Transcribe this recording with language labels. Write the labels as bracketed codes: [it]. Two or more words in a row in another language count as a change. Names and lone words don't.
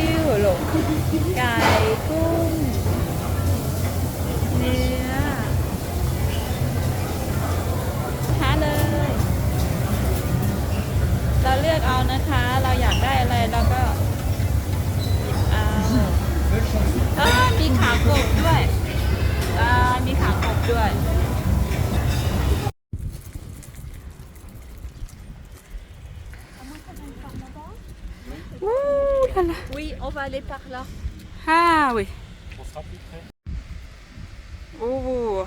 [th] หลงไก่กุ้งเนื้อหาเลย เราเลือกเอานะคะ เราอยากได้อะไรเราก็หยิบเอามีขากบด้วยมีขากบด้วย [fr] Ouh là là. Oui, on va aller par là. Ah oui. On sera plus près. Oh,